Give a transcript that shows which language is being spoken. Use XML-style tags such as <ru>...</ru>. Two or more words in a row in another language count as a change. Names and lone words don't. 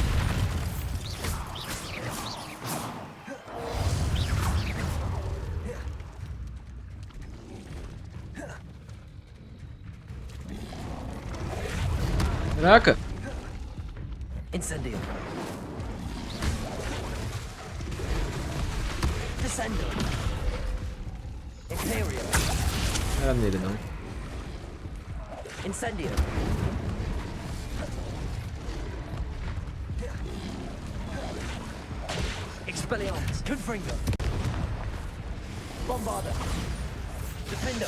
<pt>Caraca!</pt> <la>Incendio. Descendo. Imperio.</la> <pt>Não era nele, não.</pt> <la>Incendio. Expelliarmus. Confringo. Bombarda. Defendo.</la>